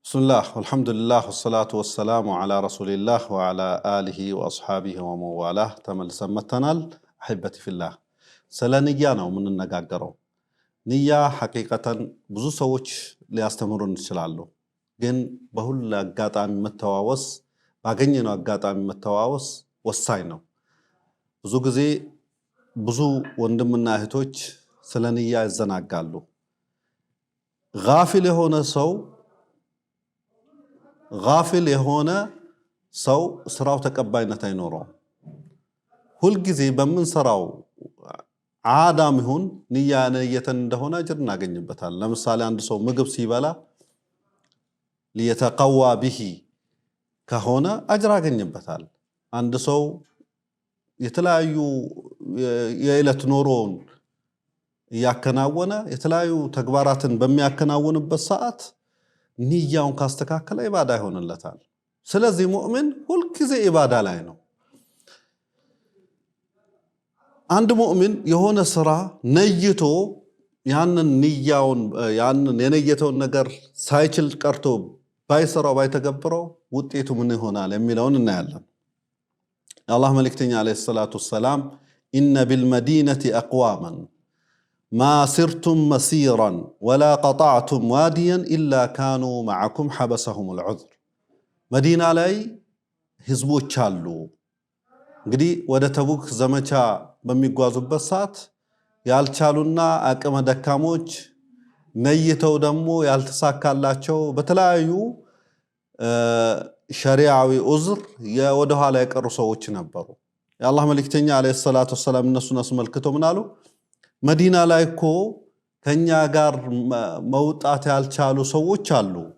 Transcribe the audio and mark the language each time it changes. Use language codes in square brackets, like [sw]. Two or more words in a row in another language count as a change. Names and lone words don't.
[ar] بسم الله والحمد لله والصلاة والسلام على رسول الله وعلى آله وأصحابه ومن والاه تملسن متنال أحبتي في الله [am] سلا نية ነው የምንነጋገረው ንያ ሐቂቀተን ብዙ ሰዎች ሊያስተምሩን ይችላሉ ግን በሁሉ አጋጣሚ መተዋወስ ባገኘነው አጋጣሚ መተዋወስ ወሳኝ ነው ብዙ ጊዜ ብዙ ወንድምና እህቶች ስለ ንያ ይዘናጋሉ غافل የሆነ ሰው ስራው ተቀባይነት አይኖረውም ሁሉ ጊዜ በመንሰራው ዓዳም ይሁን ንያ ነየተን እንደሆነ አጅር እናገኝበታል ለምሳሌ አንድ ሰው ምግብ ሲበላ [ar] ليتقوى به [am] ከሆነ አጅር ያገኝበታል አንድ ሰው የተለያዩ የዕለት ኑሮውን ያከናወነ የተለያዩ ተግባራትን በሚያከናውንበት ሰዓት ንያውን ካስተካከለ ኢባዳ ይሆንለታል ስለዚህ ሙእሚን ሁሉ ጊዜ ኢባዳ ላይ ነው አንድ ሙእሚን የሆነ ስራ ነይቶ ያንን ንያውን ያንን የነየተውን ነገር ሳይችል ቀርቶ ባይሰራው ባይተገብረው ውጤቱ ምን ይሆናል የሚለውን እናያለን የአላህ መልእክተኛ [ar] عليه الصلاة والسلام إن بالمدينة أقواما ما سرتم مسيرا ولا قطعتم واديا إلا كانوا معكم حبسهم العذر [am] مدينة ላይ ህዝቦች አሉ እንግዲህ ወደ ተቡክ ዘመቻ በሚጓዙበት ሰዓት ያልቻሉና አቅመ ደካሞች ነይተው ደግሞ ያልተሳካላቸው በተለያዩ ሸሪዓዊ ዑዝር ወደ ኋላ የቀሩ ሰዎች ነበሩ የአላህ መልእክተኛ [ar] عليه الصلاة والسلام [am] እነሱን አስመልክተው ምን አሉ መዲና ላይ እኮ ከኛ ጋር መውጣት ያልቻሉ ሰዎች አሉ